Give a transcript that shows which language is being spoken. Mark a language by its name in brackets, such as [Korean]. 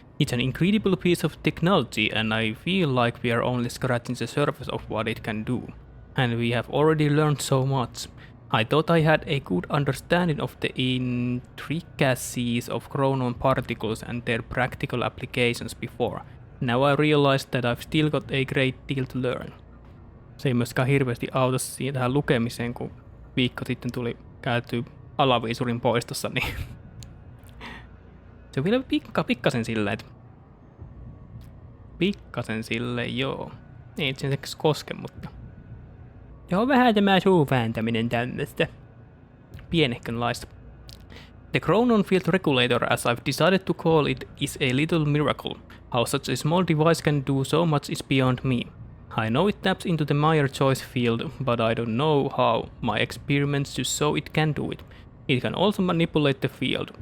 [English] It's an incredible piece of technology and I feel like we are only scratching the surface of what it can do. And we have already learned so much. I thought I had a good understanding of the intricacies of chronon particles and their practical applications before. Now I realize that I've still got a great deal to learn. [Finnish] Se ei myöskään hirveästi auta tähän lukemiseen, kun viikko sitten tuli käyty alaviisurin poistossa, niin se on vielä pikkasen silleen, että joo. Ei itse asiassa koske, mutta joo, vähän tämä suuvääntäminen tämmöstä pienehkönlaista. [English] The chronon field regulator, as I've decided to call it, is a little miracle. How such a small device can do so much is beyond me. I know it taps into the Meyer-Joyce field, but I don't know how. My experiments just show it can do it. It can also manipulate the field.